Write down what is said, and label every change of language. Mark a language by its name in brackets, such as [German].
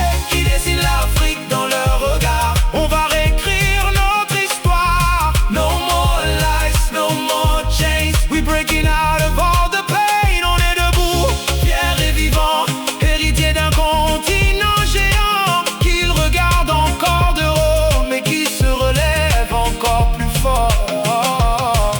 [French] Qui dessine l'Afrique dans leur regard. On va réécrire notre histoire. [English] No more lies, no more chains. We breaking out of all the pain. [French] On est debout, fiers et vivants, héritiers d'un continent géant. Qu'ils regardent encore de haut, mais qui se relève encore plus fort.